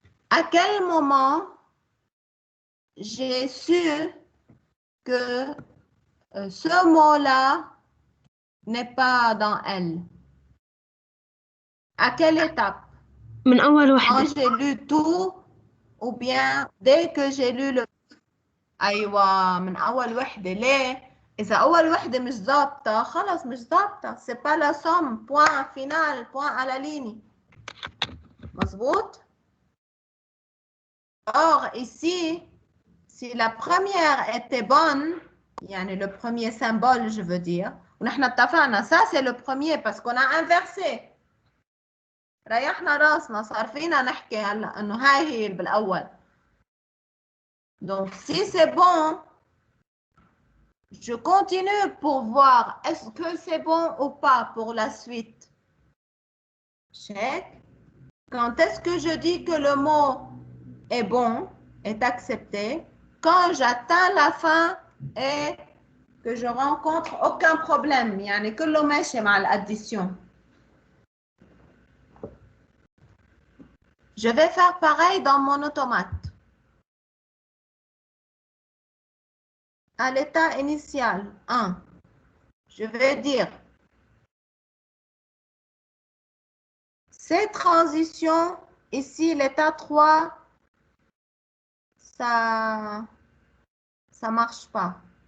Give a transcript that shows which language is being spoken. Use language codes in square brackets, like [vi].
[fr] À quel moment j'ai su que ce mot-là n'est pas dans L? À quelle étape? [ar] من أول [fr] Quand [ar] وحدة. [fr] j'ai lu tout ou bien dès que j'ai lu le... [ar] أيوة من أول وحدة. ليه؟ إذا أول وحدة مش ضابطة خلص مش ضابطة. [fr] C'est pas la somme. Point final. Point à la ligne. [ar] مظبوط؟ [fr] Or, ici, si la première était bonne, [ar] يعني [fr] le premier symbole, je veux dire, [ar] ونحن اتفقنا [fr] ça c'est le premier parce qu'on a inversé. [ar] ريحنا راسنا صار فينا نحكي هلا انه هاي هي اللي بالاول. [fr] Donc si c'est bon, je continue pour voir est-ce que c'est bon ou pas pour la suite. Check. Quand est-ce que je dis que le mot est bon, est accepté? Quand j'atteins la fin et que je rencontre aucun problème. [ar] يعني كله ماشي مع l'addition. [fr] Je vais faire pareil dans mon automate. À l'état initial, 1, je vais dire ces transitions, ici l'état 3, ça marche pas.